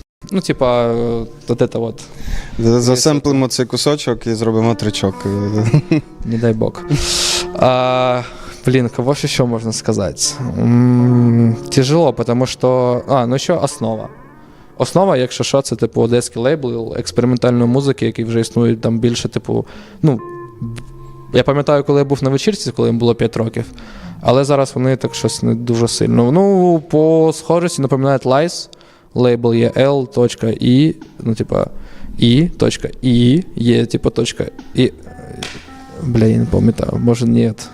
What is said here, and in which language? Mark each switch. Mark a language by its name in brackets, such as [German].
[Russian] Ну, типа, вот это вот. [Ukrainian] Засемплимо цей кусочок і зробимо тричок. Не дай бог. [Russian] Блин, кого же еще можно сказать? Тяжело, потому что... ну еще основа. [Ukrainian] Основа, якщо що, це, типу, одеський лейбл експериментальної музики, який вже існує там більше, типу, ну, я пам'ятаю, коли я був на вечірці, коли їм було 5 років, але зараз вони так щось не дуже сильно. Ну, по схожості напоминають Lies, лейбл є L.I, ну, типа, I.I, є, типа, .I, бля, я не пам'ятаю, може, ні.